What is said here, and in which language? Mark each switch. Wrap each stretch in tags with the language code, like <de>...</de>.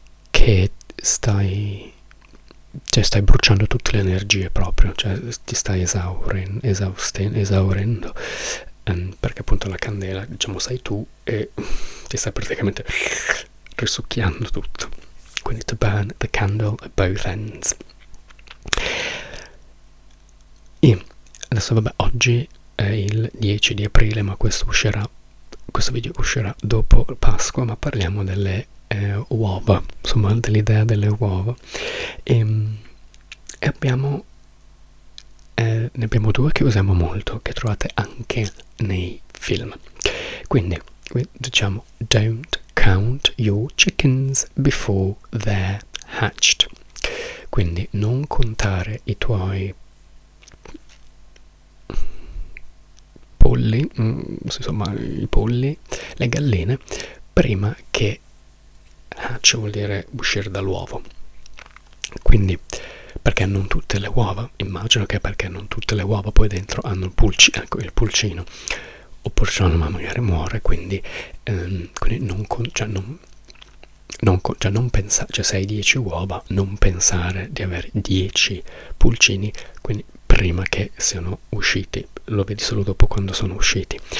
<it>che stai bruciando tutte le energie proprio, cioè ti stai esaurendo, perché appunto la candela, diciamo, sei tu e ti stai praticamente risucchiando tutto. Quindi</it> <en>to burn the candle at both ends.</en> <it>E adesso vabbè, oggi è il 10 di aprile, ma questo video uscirà dopo Pasqua, ma parliamo delle uova, insomma dell'idea delle uova. E abbiamo ne abbiamo due che usiamo molto, che trovate anche nei film. Quindi diciamo</it> <en>don't count your chickens before they're hatched.</en> <it>Quindi non contare i tuoi polli, insomma i polli, le galline, prima che hatch vuol dire uscire dall'uovo. Quindi perché non tutte le uova, immagino che perché non tutte le uova poi dentro hanno il pulcino, oppure se no magari muore, quindi non pensare, cioè se hai 10 uova, non pensare di avere 10 pulcini, quindi prima che siano usciti, lo vedi solo dopo quando sono usciti.</it>